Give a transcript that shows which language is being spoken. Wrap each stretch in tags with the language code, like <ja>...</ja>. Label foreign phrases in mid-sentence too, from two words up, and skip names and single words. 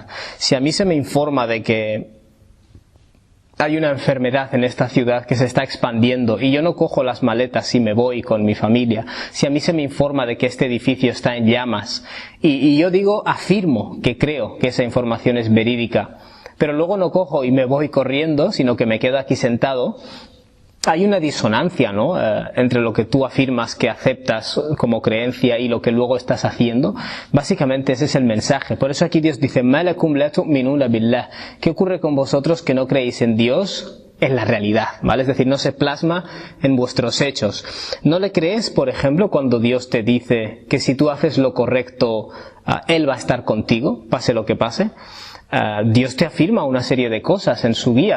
<es>Si a mí se me informa de que hay una enfermedad en esta ciudad que se está expandiendo y yo no cojo las maletas y me voy con mi familia, si a mí se me informa de que este edificio está en llamas y yo afirmo que creo que esa información es verídica, pero luego no cojo y me voy corriendo, sino que me quedo aquí sentado, hay una disonancia, ¿no?, entre lo que tú afirmas que aceptas como creencia y lo que luego estás haciendo. Básicamente ese es el mensaje. Por eso aquí Dios dice,</es> <ar>مَا لَكُمْ لَا تُؤْمِنُونَ بِاللَّهِ.</ar> <es>¿Qué ocurre con vosotros que no creéis en Dios en la realidad? ¿Vale? Es decir, no se plasma en vuestros hechos. ¿No le crees, por ejemplo, cuando Dios te dice que si tú haces lo correcto, Él va a estar contigo, pase lo que pase? Dios te afirma una serie de cosas en su guía.</es>